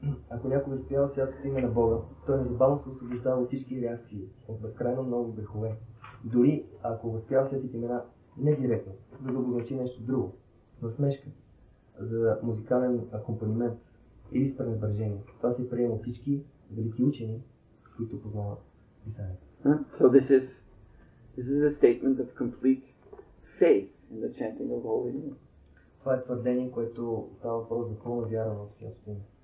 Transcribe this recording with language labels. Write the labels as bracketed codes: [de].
[bg] Ако някой възпява святото име на Бога, той незабавно се освобождава от всички реакции, от безкрайно много грехове. Дори ако възпява светите имена не директно, за да обозначи нещо друго, насмешка, за музикален акомпанимент или с пренебрежение. Това се приема от всички велики учени, които познават писанието. [en] So this is a statement of complete faith in the chanting of the holy name. [bg] Това е твърдение, което става въпрос за пълна вяра в Святото име.